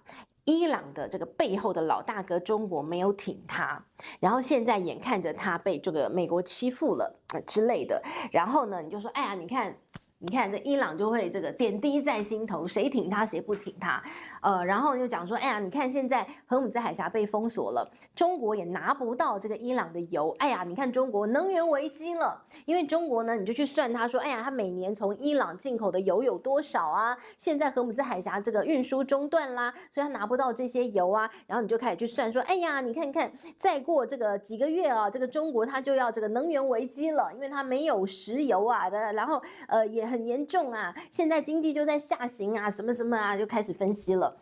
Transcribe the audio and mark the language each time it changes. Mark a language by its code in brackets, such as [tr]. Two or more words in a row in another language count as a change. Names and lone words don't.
[zh] 伊朗的這個背後的老大哥中國沒有挺他，然後現在眼看着他被這個美國欺負了之類的，然後呢，你就說，哎呀，你看你看這伊朗就會這個點滴在心頭，誰挺他誰不挺他，然後就講說，哎呀，你看現在荷姆茲海峽被封鎖了，中國也拿不到這個伊朗的油，哎呀，你看中國能源危機了，因為中國呢，你就去算他說，哎呀，他每年從伊朗進口的油有多少啊？現在荷姆茲海峽這個運輸中斷啦，所以他拿不到這些油啊，然後你就開始去算說，哎呀，你看看，再過這個幾個月啊，這個中國他就要這個能源危機了，因為他沒有石油啊，然後也很嚴重啊，現在經濟就在下行啊，什麼什麼啊，就開始分析了。